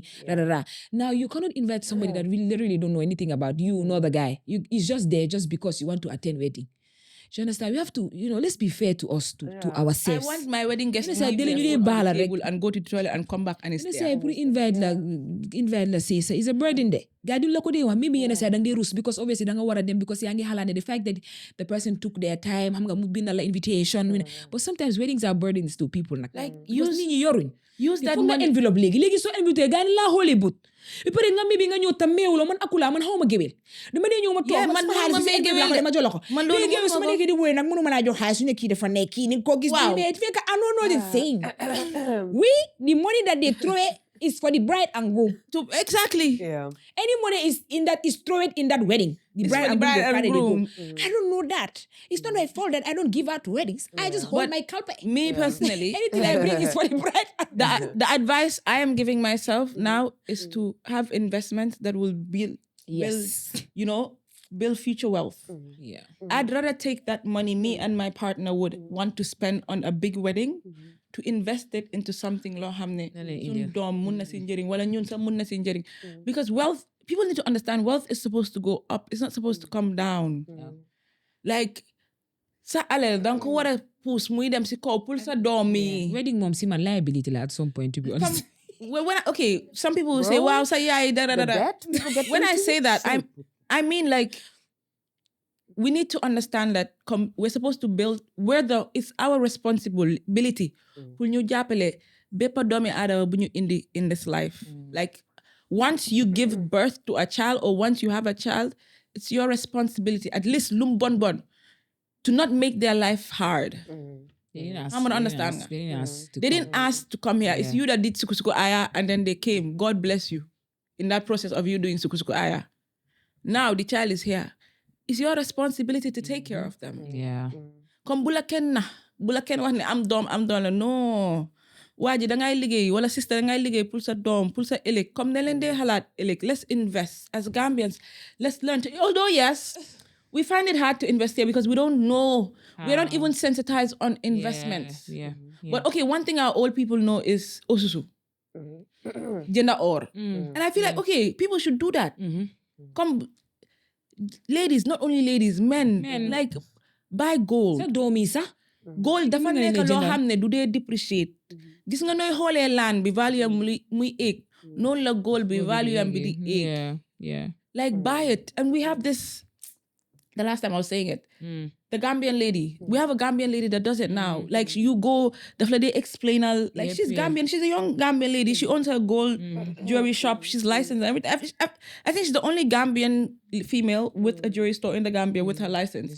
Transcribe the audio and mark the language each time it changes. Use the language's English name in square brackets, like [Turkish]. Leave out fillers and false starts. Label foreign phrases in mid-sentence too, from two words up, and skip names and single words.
[English] Now you cannot invite somebody that really literally don't know anything about you, nor the guy. He's just there just because you want to attend wedding. Do you understand? We have to, let's be fair to us, to ourselves. I want my wedding guests to leave and go to the toilet and come back and it's there. Invite la say it's a burden there. [Wolof] gaa duñ la ko dee wax maybe yenn saa da ngay rus [English] because obviously [Wolof] da nga war a dem because yaa ngi xalaat ne [English] the fact that the person took their time [Wolof] xam nga mu bind la invitation [English] but sometimes weddings are burdens to people [Wolof] nag [English] like use [Wolof] nit ñi yoruñ [English] use that [Wolof] money envelope léegi soo invité gaa ni laa xooli but bi pare nga maybe nga ñëw tam meewuloo man akulaa man xaw ma géwél dama dee ñëw ma toog man xaalis si envelope dama jox la ko man loolu géwél su ma nekkee di wóy nag mënu ma laa jox xaalis su ne kii dafa nekk kii ni ko gis bi ne fekk [English] I don't know the thing the money that they throw is for the bride and groom. Exactly. Yeah. Any money is thrown in that wedding. The bride and groom. I don't know that. It's not my fault that I don't give out to weddings. I just hold my carpet. Me personally, anything I bring is for the bride. The advice I am giving myself now is to have investments that will build future wealth. Yeah. I'd rather take that money me and my partner would want to spend on a big wedding to invest it into something [Wolof] loo xam ne suñ doom mun na si njëriñ wala ñun sax mun na si njëriñ [English] because wealth, people need to understand wealth is supposed to go up, it's not supposed to come down. [Wolof] Like sa alal danga ko war a push muy dem si kaw pour sa doom yi. [English] Wedding [Wolof] moom si man [English] liability la at some point, to be honest. Some people will say wow [Wolof] sa yaay da. [English] When I say that I mean like we need to understand that we're supposed to build it's our responsibility [Wolof] pour ñu jàppale bépp doomi aadama bu ñu indi [English] in this life. Like once you give birth to a child or once you have a child, it's your responsibility, at least [Wolof] lum bon [English] to not make their life hard. I'm gonna understand. They didn't ask to come here. It's you that did suku aya and then they came. God bless you in that process of you doing suku aya. Now the child is here. It's your responsibility to take care of them. Yeah. [Wolof] Comme bula ken wax ne am doom la non. Waa ji dangay liggéey wala sister dangay liggéey pour sa doom pour sa ëllëg comme ne leen dee xalaat ëllëg. [English] Let's invest as Gambians. Let's learn to, although yes, we find it hard to invest here because we don't know. We're not even sensitized on investments. Yeah. But okay, one thing our old people know is osusu. Gender or. And I feel like, okay, people should do that. Come, ladies, not only ladies, men. Like, buy gold. [Wolof] Sa doomi sax. Gold dafa nekk loo xam ne du dee depreciate. Gis nga nooy xoolee land bi value am muy éeg. Noonu la gold bi value am bi di éeg. [English] Yeah. Like, buy it. And we have this, the last time I was saying it, the Gambian lady. We have a Gambian lady that does it now. Like, you go, the explain her, like, she's Gambian. She's a young Gambian lady. She owns her gold jewelry shop. She's licensed. I think she's the only Gambian female with a jewelry store in the Gambia with her license.